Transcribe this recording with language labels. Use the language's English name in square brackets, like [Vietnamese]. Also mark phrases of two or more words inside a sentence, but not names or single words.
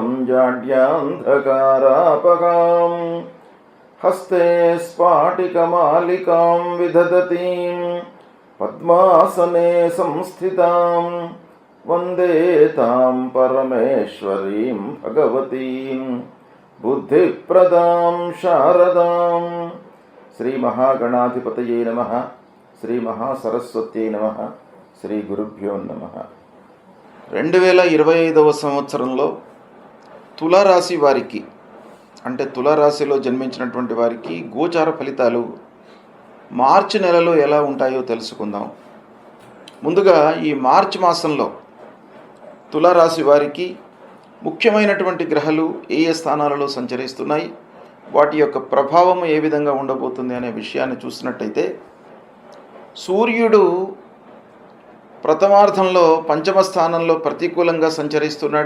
[Sanskrit] जाड्यान्धकारापगां हस्ते स्फाटिकमालिकां विदधतीं पद्मासने संस्थितां वन्दे तां परमेश्वरीं भगवतीं बुद्धिप्रदां शारदां। श्री महागणाधिपतये नमः। श्री महासरस्वत्यै नमः। శ్రీ గురుభ్యో నమః. [Telugu] 2025వ సంవత్సరంలో తులారాశి వారికి అంటే తులారాశిలో జన్మించినటువంటి వారికి గోచార ఫలితాలు మార్చి నెలలో ఎలా ఉంటాయో తెలుసుకుందాం. ముందుగా ఈ మార్చి మాసంలో తులారాశి వారికి ముఖ్యమైనటువంటి గ్రహాలు ఏ ఏ స్థానాలలో సంచరిస్తున్నాయి, వాటి యొక్క ప్రభావం ఏ విధంగా ఉండబోతుంది అనే విషయాన్ని చూసినట్టయితే, సూర్యుడు ప్రథమార్థంలో పంచమ స్థానంలో ప్రతికూలంగా సంచరిస్తున్నాడు.